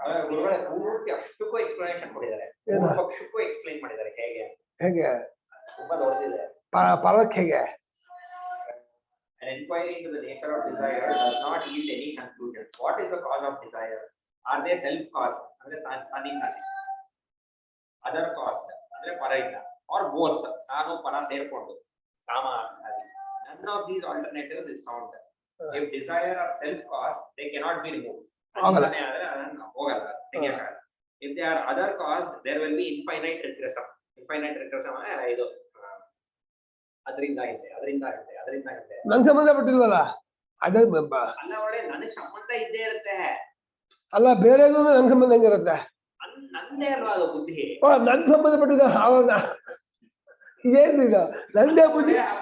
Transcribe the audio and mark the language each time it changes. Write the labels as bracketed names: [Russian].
[Kannada] ಗುರುಗಳೇ ಪೂರ್ತಿ ಅಷ್ಟಕ್ಕೂ ಎಕ್ಸ್ಪ್ಲನೇಷನ್ ಕೊಟ್ಟಿದ್ದಾರೆ, ಪಕ್ಷಕ್ಕೂ ಎಕ್ಸ್ಪ್ಲೈನ್ ಮಾಡಿದ್ದಾರೆ. ಹೇಗೆ ಹೇಗೆ ತುಂಬಾ ದೊಡ್ಡದಿದೆ. ಪರಕ್ಕೆ ಹೇಗೆ? [English] An inquiry into the nature of desire does not yield any conclusion. What is the cause of desire? Are they self-caused? [Kannada] ಅಂದ್ರೆ ತನ್ನಿಂದ. [English] Other caused [Kannada] ಅಂದ್ರೆ ಪರದಿಂದ, [English] or both [Kannada] ನಾನು ಪರ ಸೇರ್ಕೊಂಡು ಕಾಮ ಆಗಿ. [English] None of these alternatives is sound. If desire are self-caused, they cannot be removed. [Kannada] ಹೋಗಲ್ಲ, ತೆಗೆಯಕ್ಕಾಗಲ್ಲ. [English] If they are other caused, there will be infinite regression. Infinite regression [Kannada] ಅಂದ್ರೆ ಇದು ಅದರಿಂದ ಇದೆ, ಅದರಿಂದ ಇದೆ, ಅದರಿಂದ ಇದೆ. ನಂಗೆ ಸಂಬಂಧಪಟ್ಟಿಲ್ವಲ್ಲ ಅದ. ಅಲ್ಲ ಒಳ್ಳೆ ನನಗ್ ಸಂಬಂಧ ಇದ್ದೇ ಇರುತ್ತೆ. ಅಲ್ಲ, ಬೇರೆ ನಂಗೆ ಸಂಬಂಧ ಹೆಂಗಿರುತ್ತೆ? ನಂದೇ ಅಲ್ವಾ ಅದು ಬುದ್ಧಿ. ನನ್ ಸಂಬಂಧಪಟ್ಟಿದ ಅವಾಗ ಏನು ಇದು? ನಂದೇ ಬುದ್ಧಿ